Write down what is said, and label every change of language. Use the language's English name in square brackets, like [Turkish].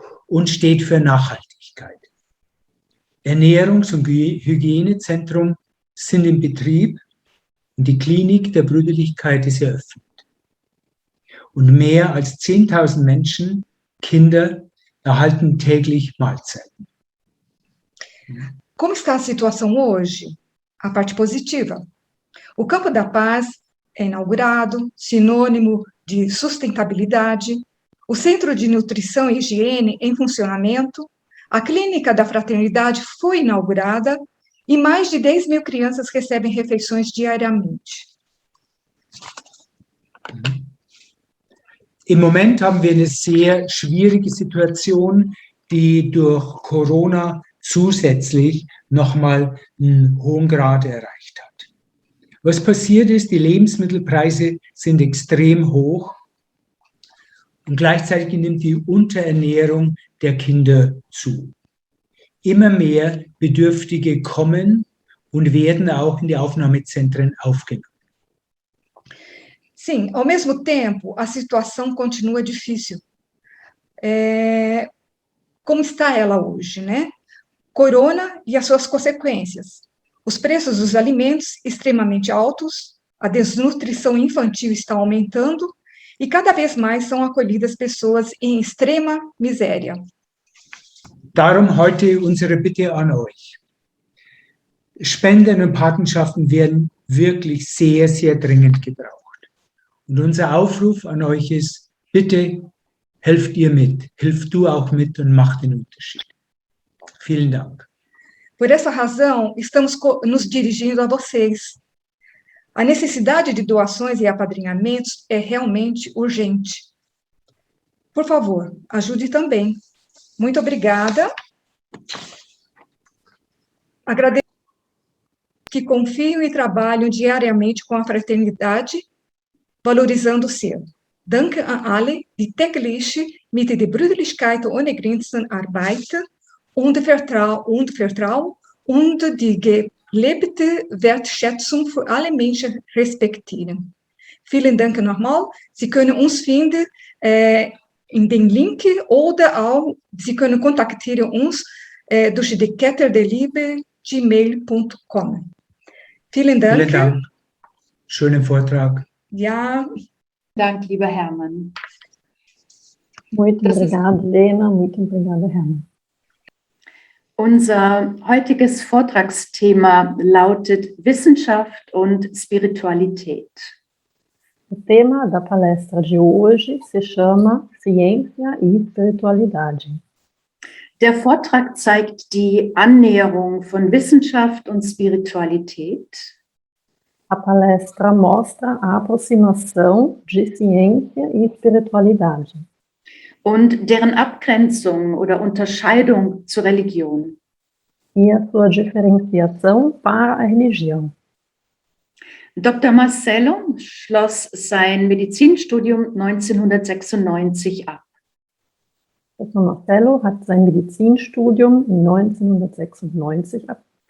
[German] und steht für Nachhaltigkeit. Ernährungs- und Hygienezentrum sind in Betrieb und die Klinik der Brüderlichkeit ist eröffnet. Und mehr als 10.000 Menschen, Kinder, erhalten täglich Mahlzeiten. [Portuguese] Como está a situação hoje? A parte positiva. O Campo da Paz é inaugurado, sinônimo de sustentabilidade, o Centro de Nutrição e Higiene em funcionamento, a Clínica da Fraternidade foi inaugurada e mais de 10 mil crianças recebem refeições diariamente. [German] Im Moment haben wir eine sehr schwierige Situation, die durch Corona zusätzlich nochmal einen hohen Grad erreicht hat. Was passiert ist, die Lebensmittelpreise sind extrem hoch und gleichzeitig nimmt die Unterernährung der Kinder zu. Immer mehr Bedürftige kommen und werden auch in die Aufnahmezentren aufgenommen. [Portuguese] Sim, ao mesmo tempo, a situação continua difícil. Como está ela hoje, né? Corona e as suas consequências. Os preços dos alimentos extremamente altos, a desnutrição infantil está aumentando e cada vez mais são acolhidas pessoas em extrema miséria. [German] Darum heute unsere Bitte an euch. Spenden und Patenschaften werden wirklich sehr, sehr dringend gebraucht. Und unser Aufruf an euch ist, bitte helft ihr mit, hilf du auch mit und mach den Unterschied. Vielen Dank. [Portuguese] Por essa razão, estamos nos dirigindo a vocês. A necessidade de doações e apadrinhamentos é realmente urgente. Por favor, ajude também. Muito obrigada. Agradeço que confiam e trabalham diariamente com a fraternidade, valorizando o ser. [German] Danke an alle, die täglich mit der Brüderlichkeit ohne Grenzen arbeiten und Vertrauen und die gelebte Wertschätzung für alle Menschen respektieren. Vielen Dank nochmal. Sie können uns finden in den Link oder auch Sie können kontaktieren uns durch die Kette der Liebe gmail.com. Vielen Dank. Vielen Dank. Schönen Vortrag. Ja. Dank, lieber Hermann. [Portuguese] Muito obrigada, Lena. Muito obrigada, Hermann. [German] Unser heutiges Vortragsthema lautet Wissenschaft und Spiritualität. [Portuguese] O tema da palestra de hoje se chama Ciência e Espiritualidade. [German] Der Vortrag zeigt die Annäherung von Wissenschaft und Spiritualität. [Portuguese] A palestra mostra a aproximação de ciência e espiritualidade. [German] Und deren Abgrenzung oder Unterscheidung zur Religion. [Portuguese] E a sua diferenciação para a religião. [German] Dr. Marcelo schloss sein Medizinstudium 1996 ab. Dr. Marcelo hat sein Medizinstudium 1996 ab.